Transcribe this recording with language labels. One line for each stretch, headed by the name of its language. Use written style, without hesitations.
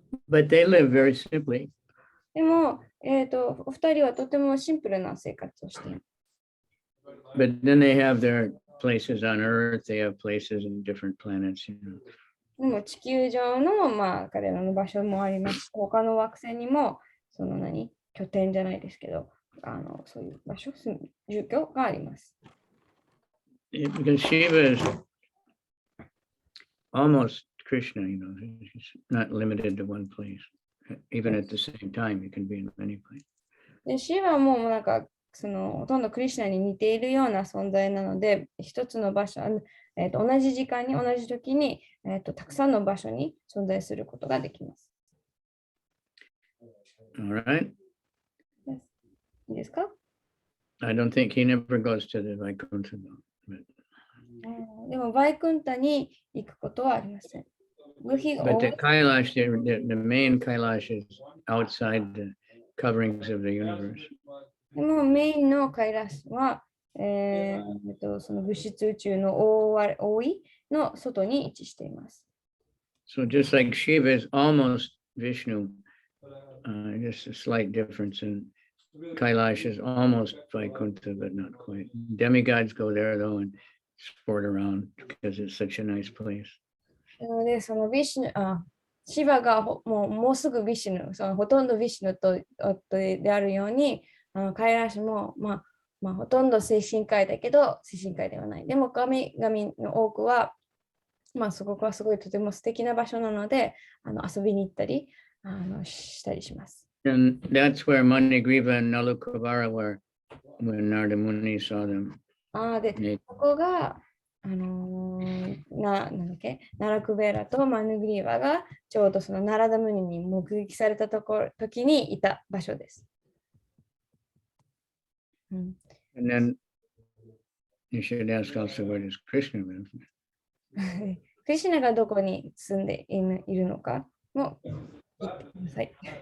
English: But they live very simply.
Japanese: でも、お二人はとてもシンプルな生活をしています。
English: But then they have their places on Earth, they have places in different planets, you know.
Japanese: でも地球上の、彼らの場所もありますし、他の惑星にも、その拠点じゃないですけど、そういう場所、住居があります。
English: Because Shiva is almost Krishna, you know, he's not limited to one place. Even at the same time, he can be in many places.
Japanese: で、シーはもうほとんどクリシュナに似ているような存在なので、一つの場所、同じ時間に、同じ時に、たくさんの場所に存在することができます。
English: All right.
Japanese: いいですか？
English: I don't think he never goes to the Vaikuntha.
Japanese: でも、バイクンタに行くことはありません。
English: But the Kailash, the main Kailash is outside the coverings of the universe.
Japanese: でも、メインのカイラスは、その物質宇宙の覆いの外に位置しています。
English: So just like Shiva is almost Vishnu, just a slight difference in Kailash is almost Vaikuntha, but not quite. Demigods go there though and sport around because it's such a nice place.
Japanese: なので、そのシヴァがもうすぐビシュヌ、そのほとんどビシュヌとであるように、カイラシも、ほとんど精神界だけど、精神界ではない。でも、神々の多くは、そこはすごいとても素敵な場所なので、遊びに行ったりしたりします。
English: And that's where Manigriva and Nalukavara were when Narada Muni saw them.
Japanese: で、ここが、なんだっけ、ナラクベラとマヌグリーバがちょうどそのナラダムニに目撃された時にいた場所です。
English: And then you should ask also where does Krishna live?
Japanese: クリシュナがどこに住んでいるのかも言ってください。